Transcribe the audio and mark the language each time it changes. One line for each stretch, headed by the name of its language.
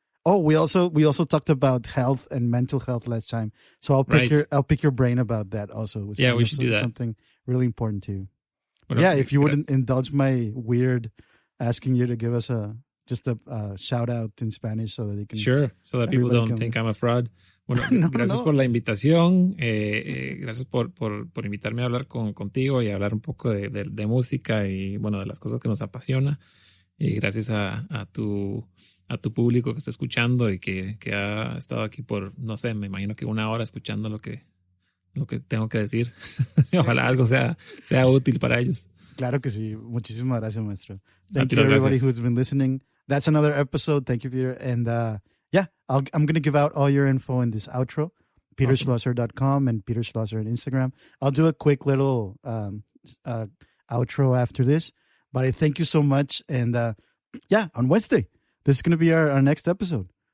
English: Oh, we also talked about health and mental health last time, so I'll pick your brain about that also. We should do that. Something really important to you. If you would indulge my weird asking you to give us just a shout out in Spanish so that they can. Sure, so that people don't think I'm a fraud.
Spanish: Bueno, gracias por la invitación. Gracias por invitarme a hablar contigo y hablar un poco de música y bueno, de las cosas que nos apasiona. Y gracias a tu público que está escuchando y que ha estado aquí por, no sé, me imagino que 1 hora escuchando lo que tengo que decir. Ojalá algo sea útil para ellos. Claro que sí. Muchísimas gracias, maestro.
English: Thank you to everybody who's been listening. That's another episode. Thank you, Peter. And I'm going to give out all your info in this outro. PeterSchlosser.com and Pieter Schlosser on Instagram. I'll do a quick little outro after this. But I thank you so much. And on Wednesday, this is going to be our next episode.